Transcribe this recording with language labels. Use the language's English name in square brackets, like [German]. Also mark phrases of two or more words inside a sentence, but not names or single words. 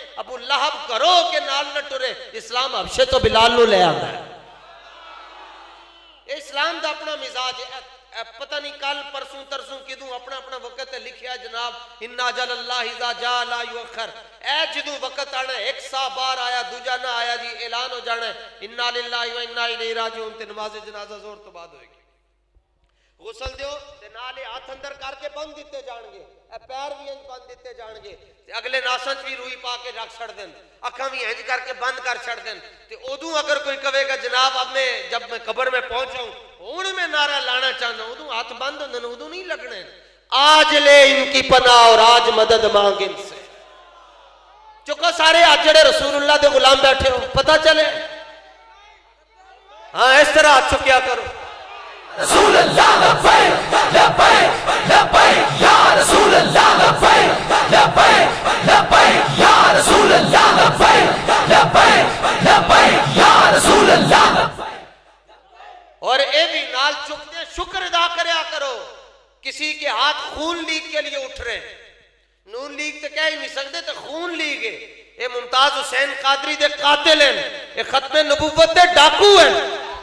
[Punjabi] ابو لہب کرو کے نال نہ ٹرے، اسلام حبشے تو بلال نوں لے آندا ہے. اسلام دا اپنا مزاج ہے، پتہ نہیں کل پرسوں ترسوں کدوں اپنا اپنا وقت ہے لکھا جناب [Arabic] إن أجل الله إذا جاء لا يؤخر, [Punjabi] اے جدوں وقت آنا اک سا بار آیا دوجا نہ آیا جی اعلان ہو جانا [Arabic] إنا لله وإنا إليه راجعون [Punjabi] تے نماز جنازہ زور تو بعد ہوئے گی. غسل دیو تے نالے ہاتھ اندر کرکے بند دتے جائنگے، اے پیر بھی انج بند دتے جائنگے تے اگلے ناساں چ بھی روئی پا کے رکھ چھڈ دین، اکھاں بھی انج کرکے بند کر چھڈ دین. تے اودوں اگر کوئی کہے گا جناب [Urdu] اب میں جب میں قبر میں پہنچاؤں [Punjabi] ہن میں نعرہ لانا چاہنا، اودوں ہاتھ بند ہوندے نے، اودوں نہیں لگنے. [Urdu] آج لے ان کی پناہ اور آج مدد مانگ ان سے. [Punjabi] چکو سارے آج جیڑے رسول اللہ دے غلام بیٹھے ہو پتہ چلے، ہاں اس طرح ہاتھ چکیا کرو. [Arabic] رسول الله لبيك لبيك لبيك يا رسول الله لبيك لبيك لبيك يا رسول الله لبيك لبيك لبيك يا رسول الله. [Punjabi] اور یہ بھی نال چکتے شکر ادا کریا کرو. [Urdu] کسی کے ہاتھ خون لیگ کے لیے اٹھ رہے، نون لیگ تو کہہ ہی نہیں سکتے تو خون لیگ ہے. [Punjabi] یہ ممتاز حسین قادری دے قاتل ہیں، یہ ختم نبوت دے ڈاکو ہیں.